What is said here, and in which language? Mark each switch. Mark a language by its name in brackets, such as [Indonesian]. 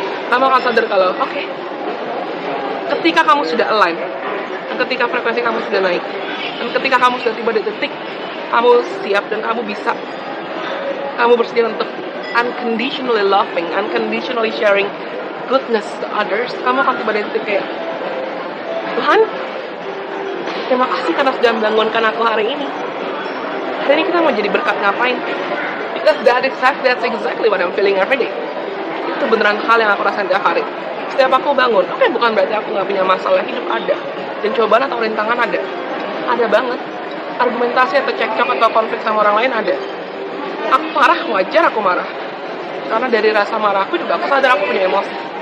[Indonesian] Kamu akan sadar kalau okay, ketika kamu sudah align, dan ketika frekuensi kamu sudah naik, dan ketika kamu sudah tiba di titik kamu siap dan kamu bisa, kamu bersedia untuk [English] unconditionally loving, unconditionally sharing goodness to others, [Indonesian] kamu akan tiba di titik kayak, Tuhan, terima kasih karena sudah membangunkan aku hari ini. Hari ini kita mau jadi berkat ngapain? [English] Because that's exactly what I'm feeling every day. [Indonesian] Itu beneran hal yang aku rasain tiap hari. Setiap aku bangun, oke, bukan berarti aku gak punya masalah, hidup ada. Dan cobaan atau rintangan ada. Ada banget. Argumentasi atau cekcok atau konflik sama orang lain ada. Aku marah, wajar aku marah. Karena dari rasa marahku juga aku sadar aku punya emosi.